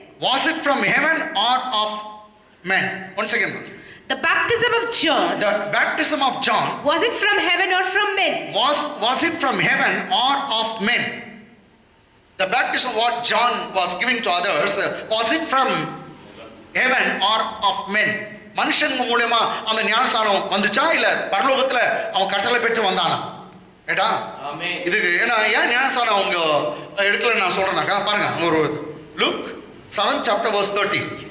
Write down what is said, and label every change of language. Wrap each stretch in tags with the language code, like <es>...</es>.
<en>Was it from heaven or of men? Once again. The baptism of John, The baptism of John, was it from heaven or from men? was it from heaven or of men? The baptism what John was giving to others, was it from heaven or of men?</en> <ta>மனுஷன் மூலமா அந்த ஞானஸ்நானம் வந்துச்சா இல்ல பரலோகத்துல அவன் கட்டளை பெற்று வந்தானா? ஏடா இது ஏன்னா ஏன் ஞானஸ்நானம் அவங்க எடுக்கல நான் சொல்றேனாக்கா பாருங்க.</ta> <en>ஒரு Luke 7 chapter verse 30.</en>